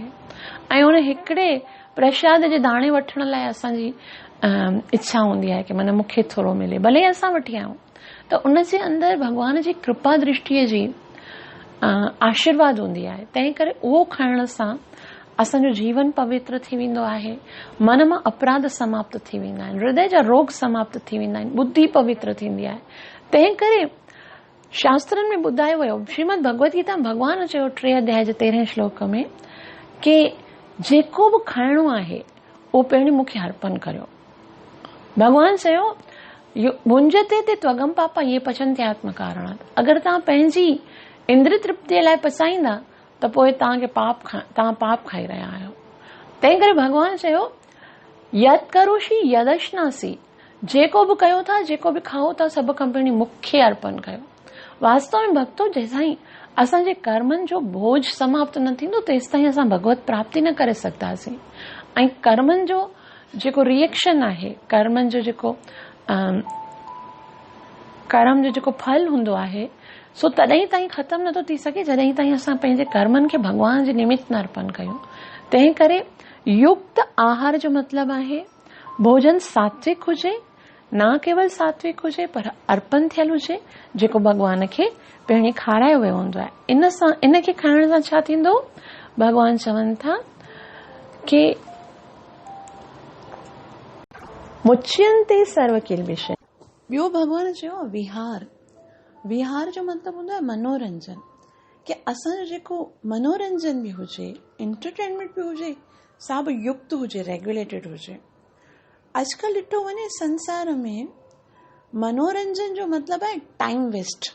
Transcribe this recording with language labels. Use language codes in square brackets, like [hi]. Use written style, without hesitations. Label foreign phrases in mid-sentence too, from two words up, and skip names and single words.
[sd] ऐं हुन हिकिड़े प्रसाद जे दाणे वठण लाइ असांजी इच्छा हूंदी आहे कि माना मूंखे थोरो मिले, भले असां वठी आहियूं। त उनजे अंदरि भॻवान जी कृपा दृष्टिअ जी आशीर्वाद हूंदी आहे। तंहिं करे उहो खाइण सां असांजो जीवन पवित्र थी वेंदो आहे, मन मां अपराध समाप्त थी वेंदा आहिनि, हृदय जा रोग समाप्त थी वेंदा आहिनि, बुद्धि पवित्र थींदी आहे। तंहिं करे शास्त्रनि में ॿुधायो वियो, श्रीमद भगवत गीता भॻवान चयो 3 अध्याय जे 13 श्लोक में कि जेको बि खाइणो आहे उहो पहिरीं मूंखे अर्पण करियो। भॻवान चयो [sa] भुंजते ते त्वगम पापा ये पचन्ति आत्म कारणात्। [sd] अगरि तव्हां पंहिंजी इंद्रिय तृप्तिअ लाइ पचाईंदा त पोइ तव्हां पाप खाई रहिया आहियो। तंहिं करे भॻवान चयो [sa] यद करोषि यदश्नासि, [sd] जेको बि कयो था, जेको बि खाओ था, सभु खां पहिरीं मूंखे अर्पण कयो। वास्तव में भक्तो, जेसिताईं असांजे कर्मनि जो बोझ समाप्त न थींदो तेसिताईं असां भगवत प्राप्ति न करे सघंदासीं। ऐं कर्मनि जो जेको रिएक्शन आहे, कर्मनि जो जेको कर्म जो जेको फल हूंदो आहे, सो तॾहिं ताईं ख़तमु नथो थी सघे जॾहिं ताईं असां पंहिंजे कर्मनि खे भॻवान जे निमित्त न अर्पण कयूं। तंहिं करे युक्त आहार जो मतिलबु आहे भोजन सात्विक हुजे, न केवल सात्विक हुजे पर अर्पण थियल हुजे, जेको भॻवान खे पहिरीं खारायो वियो हूंदो आहे। इनखे खाइण सां छा थींदो? भॻवान चवनि था कि [sa] मुच्यन्ते सर्व किल्बिष। [sd] ॿियो भॻवान चयो विहार जो मतिलबु हूंदो आहे मनोरंजन, कि असांजो जेको मनोरंजन बि हुजे, एंटरटेनमेंट बि हुजे, सा बि युक्त हुजे, रेगुलेटेड हुजे। अॼुकल्ह ॾिठो वञे संसार में मनोरंजन जो मतिलबु आहे [en] time waste.